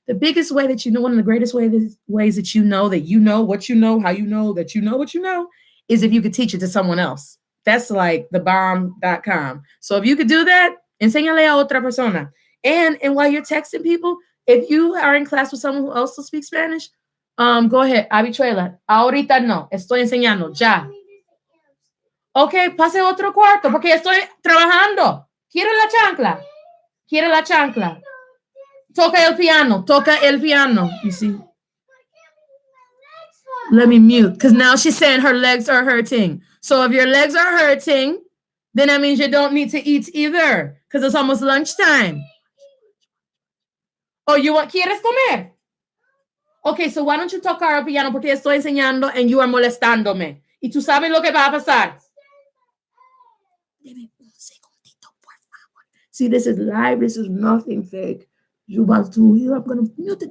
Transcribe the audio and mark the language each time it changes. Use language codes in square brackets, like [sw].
[en] The biggest way that one of the greatest ways that you know what you know, how you know that you know what you know, is if you could teach it to someone else. That's like the bomb.com. So if you could do that, [es] enséñale a otra persona. [en] And while you're texting people, if you are in class with someone who also speaks Spanish, go ahead, habichuela. [es] Ahorita no, estoy enseñando, ya. Ok, pase otro cuarto porque estoy trabajando. ¿Quiere la chancla? ¿Quiere la chancla? Toca el piano. [en] You see? Let me mute, because now she's saying her legs are hurting. So if your legs are hurting, then that means you don't need to eat either, because it's almost lunchtime. [es] Oh, ¿quieres comer? [en] Okay, so why don't you [es] tocar el piano porque estoy enseñando [en] and you are [es] molestándome. Y tú sabes lo que va a pasar. Deme un segundito, por favor. [en] See, this is live. This is nothing fake. I'm going to mute it.